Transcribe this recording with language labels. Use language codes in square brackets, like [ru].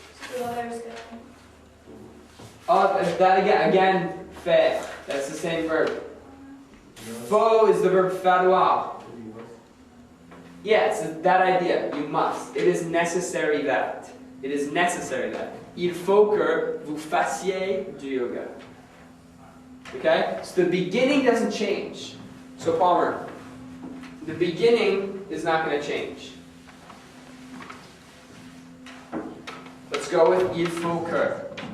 [en] So the other is good. Oh, that again, faire. That's the same verb. Faut is the verb falloir. Yes, that idea. You must. It is necessary that. It is necessary that. [fr] Il faut que vous fassiez du yoga. [en] Okay? So the beginning doesn't change. So Palmer, the beginning is not going to change. Let's go with il faut que. Okay.